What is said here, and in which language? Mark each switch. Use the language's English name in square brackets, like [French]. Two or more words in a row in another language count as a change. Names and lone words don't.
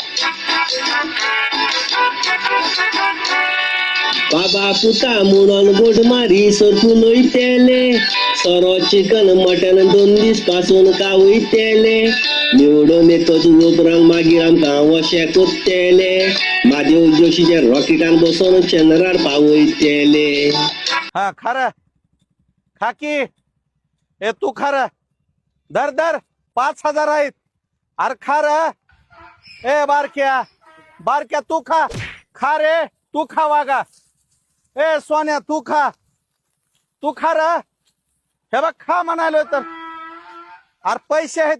[Konkani] बाबा पुता म्हणून बोट मारी सोदून वयतेले सोरो चिकन मटन 2 दीस पासून खावयतेले निवडून येतो उतरांक मागीर आमकां अशे कुत्तेले म्हादेव जोशीच्या रॉकेटान बसून चंद्रार पावयतेले [Marathi] हा खरं खाकी हे तू खरं दर दर 5000 आहेत अरे खरं ए बारक्या तू खा रे तू खा वागा ए सोन्या तू खा र हे बघ खा म्हणालो तर अरे पैसे आहेत